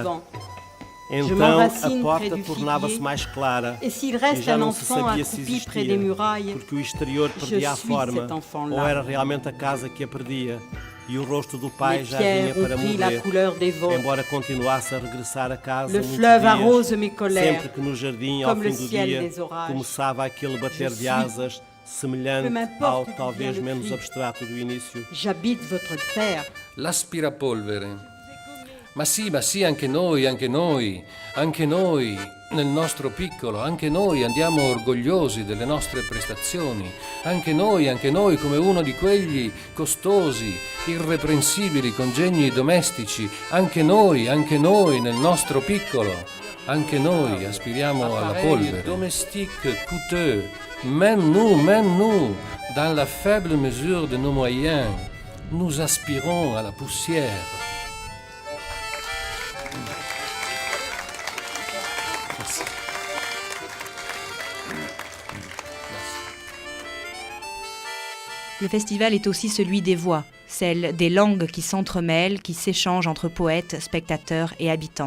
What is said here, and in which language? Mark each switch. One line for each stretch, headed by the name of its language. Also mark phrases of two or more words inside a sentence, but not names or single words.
Portuguese: Então a porta tornava-se mais clara e já não se sabia se existia, porque o exterior perdia a forma, ou era realmente a casa que a perdia. E o rosto do pai já vinha para morrer, embora continuasse a regressar a casa muitos dias, sempre que no jardim, ao fim do dia, começava aquele bater de asas, semelhante ao talvez menos abstrato do início.
Italian: L'aspirapolvere. Ma sì, anche noi, nel nostro piccolo, anche noi andiamo orgogliosi delle nostre prestazioni, anche noi come uno di quegli costosi, irreprensibili congegni domestici, anche noi nel nostro piccolo, anche noi aspiriamo alla polvere.
French: Domestique coûteux, même nous, dans la faible mesure de nos moyens, nous aspirons à la poussière. Le festival est aussi celui des voix, celles des langues qui s'entremêlent, qui s'échangent entre poètes, spectateurs et habitants.